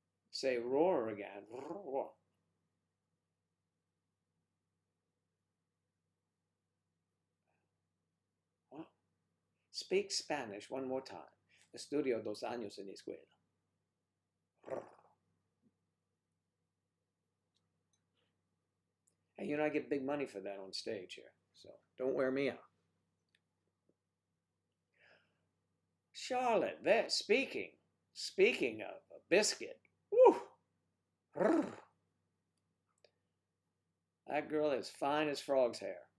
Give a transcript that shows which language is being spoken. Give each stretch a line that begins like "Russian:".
English: Say roar again. Roar. Wow. Speak Spanish one more time.
Spanish: Estudio 2 años en escuela.
English: And you know, I get big money for that on stage here, so don't wear me out. Charlotte, there, speaking of a biscuit, woo, that girl is fine as frog's hair.